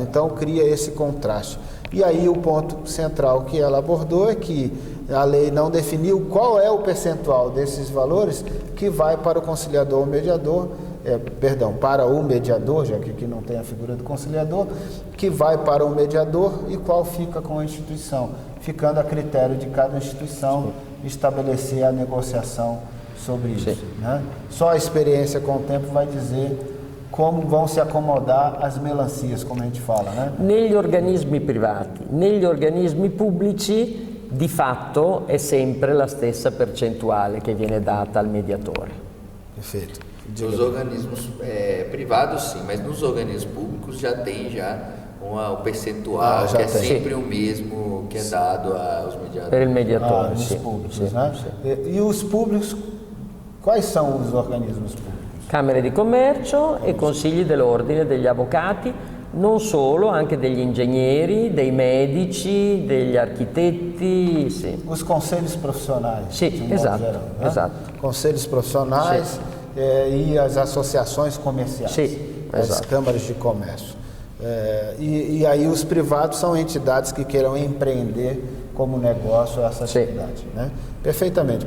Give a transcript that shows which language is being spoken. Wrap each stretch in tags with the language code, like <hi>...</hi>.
<pt>Então, cria esse contraste. E aí o ponto central que ela abordou é que a lei não definiu qual é o percentual desses valores que vai para o conciliador ou mediador, para o mediador, já que aqui não tem a figura do conciliador, que vai para o mediador e qual fica com a instituição, ficando a critério de cada instituição estabelecer a negociação sobre isso. Né? Só a experiência com o tempo vai dizer como vão se acomodar as melancias, come a gente fala. Né?</pt> <it>Negli organismi privati, negli organismi pubblici, di fatto è sempre la stessa percentuale che viene data al mediatore.</it> <pt>Perfeito. Nos organismos privados, sim, mas nos organismos públicos já tem o percentual que é sempre o mesmo que é dado aos mediadores.</pt> <it>Per il mediatore,</it> <pt>nos públicos, né? E os públicos, quais são os organismos públicos?</pt> <it>Camere di commercio e consigli dell'ordine degli avvocati, non solo, anche degli ingegneri, dei medici, degli architetti. Sì.</it> <pt>Os conselhos profissionais.</pt> <it>Sì, esatto,</it> <pt>geral, né?</pt> <it>esatto.</it> <pt>Conselhos profissionais e as associações comerciais,</pt> <it>Sì,</it> <pt>as</pt> <it>esatto.</it> <pt>câmaras de comércio. E aí os privados são entidades que queiram empreender como negócio essa atividade. Né? Perfeitamente.</pt>